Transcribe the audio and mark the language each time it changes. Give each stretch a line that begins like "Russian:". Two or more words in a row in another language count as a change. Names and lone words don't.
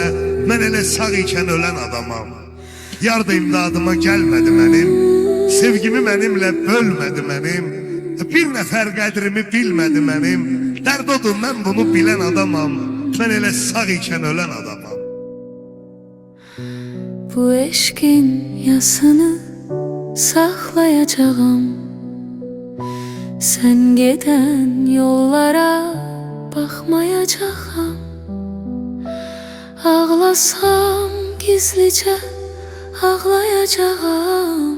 Azerbaijani: Mən elə sağ ikən ölən adamam. Yar da imdadıma gəlmədi mənim. Sevgimi mənimlə bölmədi mənim. Bir nəfər qədrimi bilmədi mənim. Dərd odur, mən bunu bilən adamam. Mən elə sağ ikən ölən adamam.
Turkish: Bu eşkin yasını saklayacağım. Sen giden yollara bakmayacağım. Ağlasam gizlice ağlayacağım.